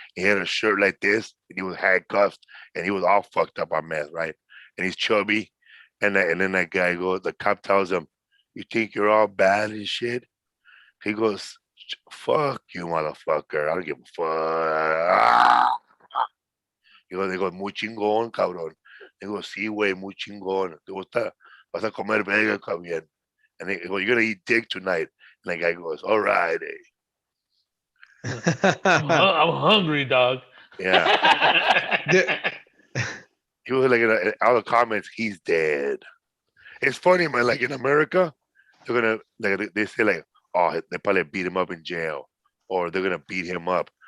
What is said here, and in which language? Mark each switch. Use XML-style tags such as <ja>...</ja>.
<en>He had a shirt like this, and he was handcuffed, and he was all fucked up on meth, right? And he's chubby, and then that guy goes. The cop tells him, "You think you're all bad and shit?" He goes, "Fuck you, motherfucker! I don't give a fuck." They go,</en> <es>muy chingón, cabrón. They go, sí, güey, muy chingón. Te gusta, vas a comer verga, cabrón.</es> <en>And they go, you're gonna eat dick tonight. And the guy goes, all right, I'm hungry, dog. yeah. He was like, in all the comments, he's dead. It's funny, man. Like in America, they're gonna like they say like, oh, they probably beat him up in jail, or they're gonna beat him up.</en>